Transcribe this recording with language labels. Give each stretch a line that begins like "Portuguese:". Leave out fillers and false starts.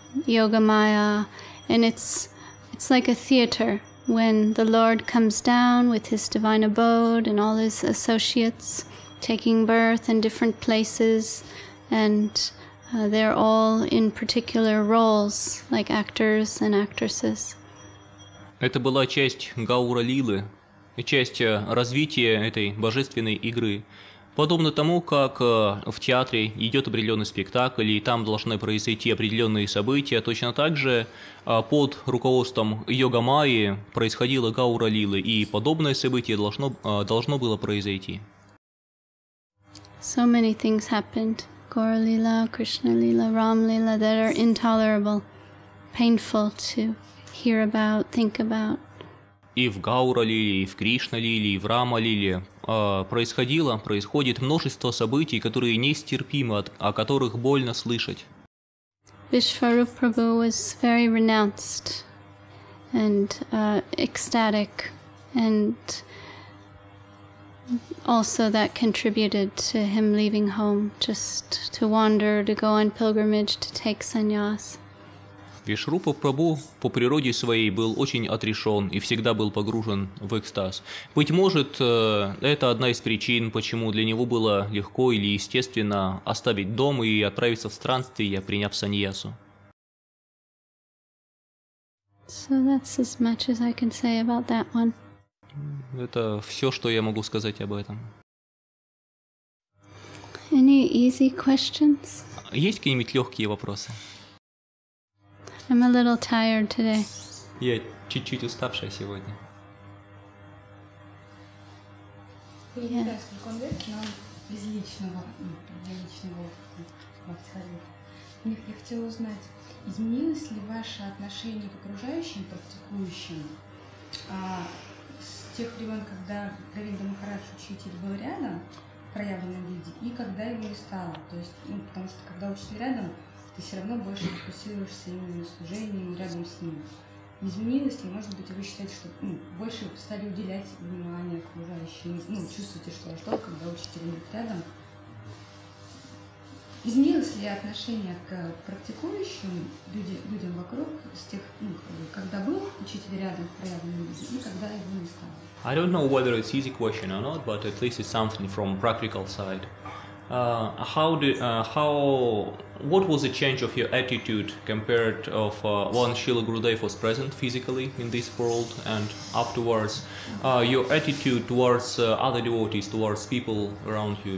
English: Yoga Maya, and it's like a theater when the Lord comes down with his divine abode and all his associates taking birth in different places, and they're all in particular roles, like actors and actresses.
Russian: Это была часть Гаура Лилы, часть развития этой божественной игры. Подобно тому, как в театре идет определенный спектакль, и там должны произойти определенные события, точно так же под руководством Йога Майи происходило Гаура Лилы, и подобное событие должно было произойти.
English: So many things happened. Gaura Lila, Krishna Lila, Ram Lila, that are intolerable, painful to hear about, think about.
Russian: И в Гаура Лиле, и в Кришна Лиле, и в Рама Лиле происходит множество событий, которые нестерпимы, о которых больно слышать.
English: Vishwarup Prabhu was very renounced and ecstatic, and also that contributed to him leaving home, just to wander, to go on pilgrimage, to take sannyas.
Russian: Вишрупа Прабху по природе своей был очень отрешен и всегда был погружен в экстаз. Быть может, это одна из причин, почему для него было легко или естественно оставить дом и отправиться в странствие, приняв саньясу.
English: So that's as much as I can say about that one.
Russian: Это все, что я могу сказать об этом.
English: Any easy questions?
Russian: Есть какие-нибудь легкие вопросы?
English: I'm a little tired today.
Russian: Я чуть-чуть уставшая сегодня. Я не знаю, сколько он лет, но без личного опыта. Я хотела узнать, изменилось ли ваше отношение к окружающим практикующим с тех времен, когда Равиндра Махарадж, учитель, был рядом в проявленном виде, и когда его не стало? То есть, потому что когда учитель рядом, ты все равно больше фокусируешься именно на служении рядом с ним. Изменилось ли, может быть, вы считаете, что больше стали уделять внимание окружающим, чувствуете, что ваш долг, когда учитель нет рядом? Изменилось ли отношение к практикующим людям вокруг с тех, когда был учитель рядом в проявленном виде и когда его не стало?
English: I don't know whether it's easy question or not, but at least it's something from practical side. What was the change of your attitude compared of when Srila Gurudeva was present physically in this world, and afterwards your attitude towards other devotees, towards people around you?